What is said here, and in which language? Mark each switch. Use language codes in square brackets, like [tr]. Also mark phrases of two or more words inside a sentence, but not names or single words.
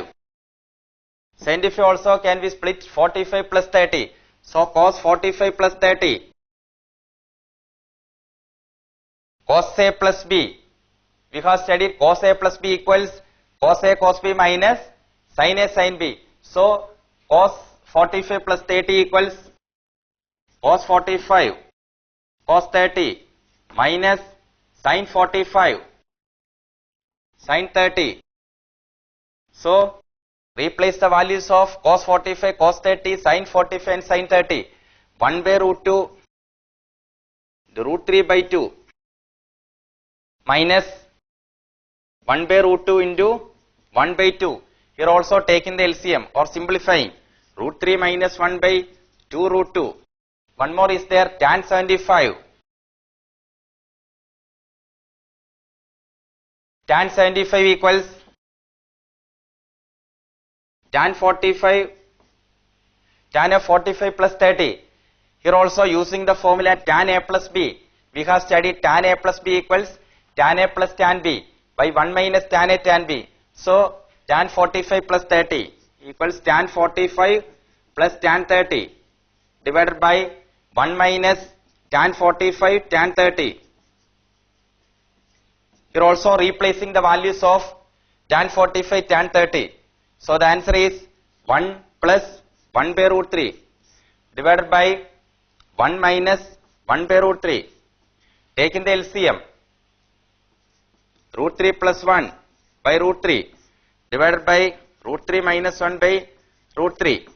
[en] 75 also can be split 45 plus 30. So cos 45 plus 30. Cos A plus B. We have studied cos A plus B equals cos A cos B minus sin A sin B. So cos 45 plus 30 equals cos 45 cos 30 minus sin 45 sin 30. So replace the values of cos 45, cos 30, sin 45 and sin 30. 1 by root 2, the root 3 by 2 minus 1 by root 2 into 1 by 2. Here also taking the LCM or simplifying. Root 3 minus 1 by 2 root 2. One more is there, tan 75. Tan 75 equals tan 45, tan of 45 plus 30. Here also using the formula tan A plus B. We have studied tan A plus B equals tan A plus tan B by 1 minus tan A tan B. So tan 45 plus 30 equals tan 45 plus tan 30 divided by 1 minus tan 45 tan 30. Here also replacing the values of tan 45 tan 30. So the answer is 1 plus 1 by root 3 divided by 1 minus 1 by root 3. Taking the LCM, root 3 plus 1 by root 3 divided by root 3 minus 1 by root 3.